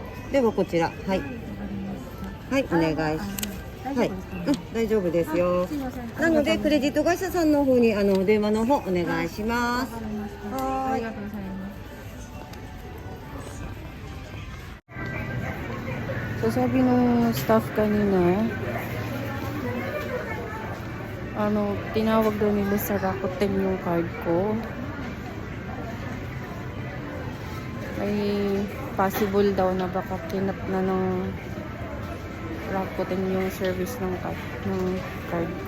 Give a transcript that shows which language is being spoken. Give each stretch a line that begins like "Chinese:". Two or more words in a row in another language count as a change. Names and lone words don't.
Japanese: ではこちら、はい。はい、お願いします。はい、大丈夫ですよ。なのでクレジット会社さんの方に電話の方お願いします。はい。ありがとうございます。
Filipino: So sabi ng staff kanina, tinawag daw nila sa Rakuten yung card ko. May possible daw na baka kinat na ng Rakuten yung service ng card ko.